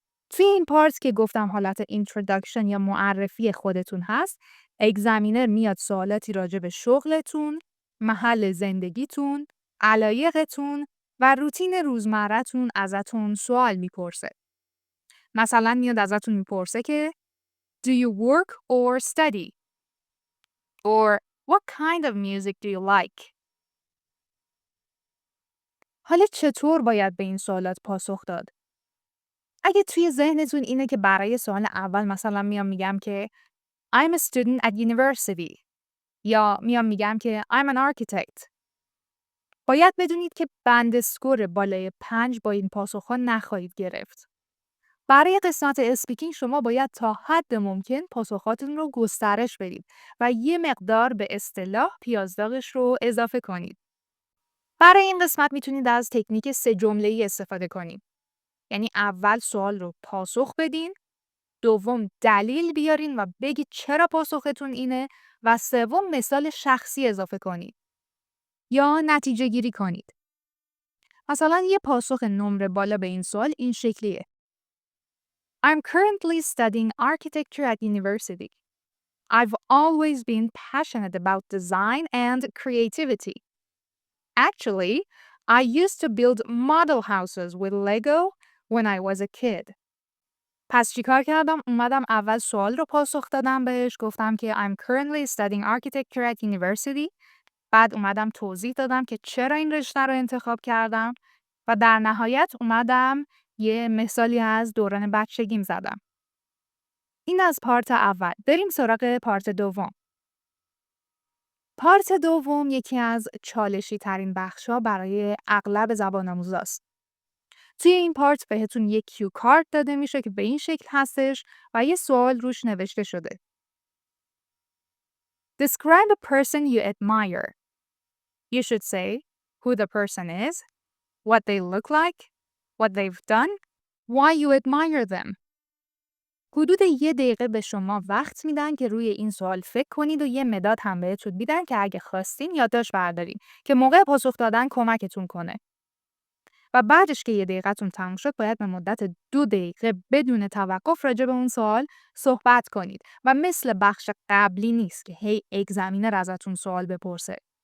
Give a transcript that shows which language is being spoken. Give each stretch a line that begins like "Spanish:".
Persian: توی این پارت که گفتم حالت اینتروداکشن یا معرفی خودتون هست، اگزمینر میاد سوالاتی راجع به شغلتون، محل زندگیتون، علایقتون و روتین روزمره‌تون ازتون سوال میپرسه. مثلا میاد ازتون میپرسه که
English: Do you work or study? Or what kind of music do you like?
Persian: حالا چطور باید به این سوالات پاسخ داد؟ اگه توی ذهنتون اینه که برای سوال اول مثلا میگم که
English: I'm a student at university
Persian: یا میگم که
English: I'm an architect.
Persian: باید بدونید که بند اسکور بالای 5 با این پاسخ‌ها نخواهید گرفت. برای قسمت اسپیکینگ شما باید تا حد ممکن پاسخاتون رو گسترش بدید و یه مقدار به اصطلاح پیازداغش رو اضافه کنید. برای این قسمت میتونید از تکنیک 3 جمله‌ای استفاده کنید. یعنی اول سوال رو پاسخ بدین، دوم دلیل بیارین و بگید چرا پاسختون اینه و سوم مثال شخصی اضافه کنید. یا نتیجه گیری کنید. مثلا یه پاسخ نمره بالا به این سوال این شکلیه.
English: I'm currently studying architecture at university. I've always been passionate about design and creativity. Actually, I used to build model houses with Lego when I was a kid.
Persian: پس چیکار کردم؟ اومدم اول سوال رو پاسخ دادم بهش، گفتم که
English: I'm currently studying architecture at university.
Persian: بعد اومدم توضیح دادم که چرا این رشته رو انتخاب کردم و در نهایت اومدم یه مثالی از دوران بچگیم زدم. این از پارت اول. بریم سراغ پارت دوم. پارت دوم یکی از چالشی ترین بخشا برای اغلب زبان آموزاست. توی این پارت بهتون یک کیو کارت داده میشه که به این شکل هستش و یه سوال روش نوشته شده.
English: Describe a person you admire. You should say who the person is, what they look like, what they've done, why you admire them.
Persian: حدود 1 دقیقه به شما وقت میدن که روی این سوال فکر کنید و یه مداد هم بهتون میدن که اگه خواستین یادداشت بردارین که موقع پاسخ دادن کمکتون کنه. و بعدش که 1 دقیقتون تموم شد باید به مدت 2 دقیقه بدون توقف راجع به اون سوال صحبت کنید و مثل بخش قبلی نیست که هی اگزمینر ازتون سوال بپرسه.